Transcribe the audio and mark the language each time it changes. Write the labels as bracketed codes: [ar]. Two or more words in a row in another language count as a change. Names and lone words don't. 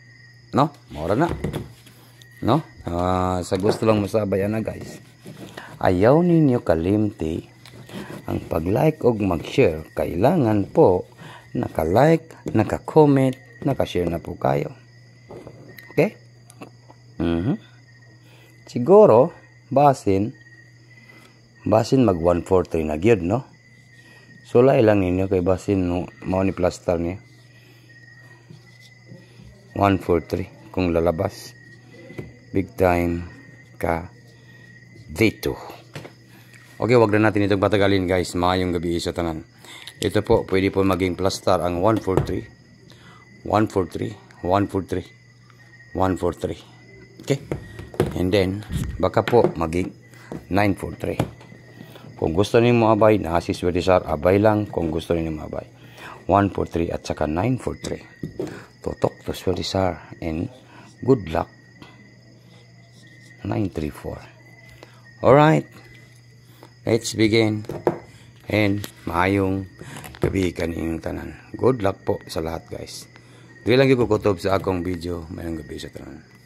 [ceb] No? Mora na. No? Sa gusto lang masabayan na guys. Ayaw ninyo kalimti ang pag-like o mag-share. [tl] Kailangan po naka-like, naka-comment, naka-share na po kayo. Okay? [ceb] Siguro, basin mag 143 na gyud, no? Sulay lang ninyo kay basin no, mao ni plaster niya. [tl] 143 kung lalabas. Big time ka dito. Okay, wag na natin itong patagalin guys. [ceb] Maayong gabi sa tanan. [tl] Ito po, pwede po maging plaster ang 143, 143, 143, 143. Okay? [en] And then, [tl] baka po maging 943. Kung gusto niyo maabay, si Swerte Sar, abay lang kung gusto niyo maabay. 143 at saka 943. [en] Totok to Swerte Sar and good luck. 934. Alright. Let's begin. [ceb] And maayong gabi kaninyong tanan. [en] Good luck [tl] po sa lahat [ceb] guys. Dili lang yung kukutob sa akong video. Mayong gabi sa tanan.